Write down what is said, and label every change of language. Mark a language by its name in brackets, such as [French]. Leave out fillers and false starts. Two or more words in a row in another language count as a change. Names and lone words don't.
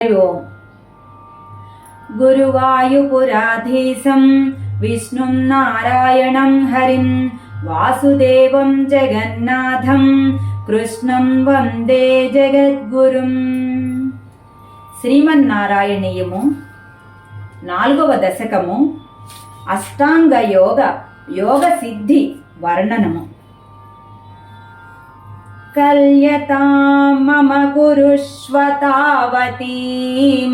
[Sanskrit] ओम गुरुवायुपुराधीशं विष्णुं नारायणं हरिं वासुदेवं जगन्नाथं कृष्णं वंदे जगद्गुरुं। [Telugu] శ్రీమన్నారాయణీయము 4వ దశకము అష్టాంగ యోగ సిద్ధి వర్ణనము। [Sanskrit] కల్యతాం మమ కురుష్వ తావతీం